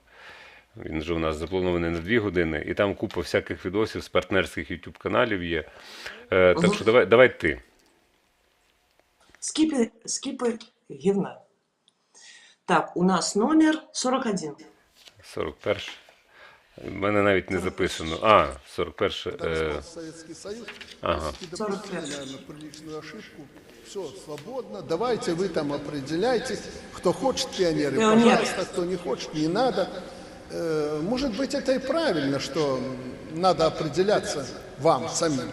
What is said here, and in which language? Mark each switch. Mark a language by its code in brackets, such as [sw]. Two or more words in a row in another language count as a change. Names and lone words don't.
[uk] Він вже у нас запланований на 2 години, і там купа всяких відосів з партнерських YouTube каналів є. Так що давай ти. Скипы гивна. Так, у нас номер 41. 41. У мене навіть не записано. 41. [ru] Советский Союз. Ага. Допустили, наверное, приличную ошибку. Все, свободно. Давайте вы там определяйтесь. Кто хочет пионеры, Пионер. пожалуйста. Кто не хочет, не надо. Может быть, это и правильно, что надо определяться вам самим.